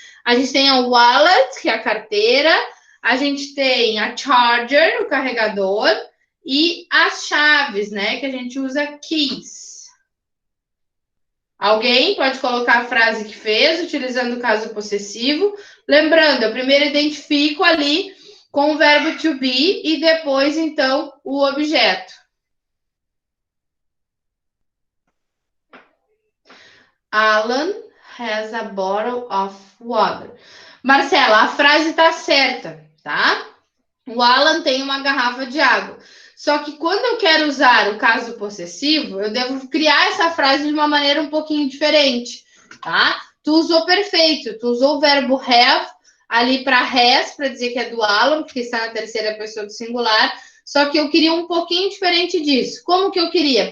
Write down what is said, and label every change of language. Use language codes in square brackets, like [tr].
[pt] A gente tem a wallet, que é a carteira, a gente tem a charger, o carregador, e as chaves, né, que a gente usa keys. Alguém pode colocar a frase que fez, utilizando o caso possessivo. Lembrando, eu primeiro identifico ali com o verbo to be e depois, então, o objeto. [en] Alan has a bottle of water. [pt] Marcela, a frase está certa, tá? O Alan tem uma garrafa de água. Só que quando eu quero usar o caso possessivo, eu devo criar essa frase de uma maneira um pouquinho diferente, tá? Tu usou perfeito, tu usou o verbo have ali para has, para dizer que é do Alan, porque está na terceira pessoa do singular, só que eu queria um pouquinho diferente disso. Como que eu queria?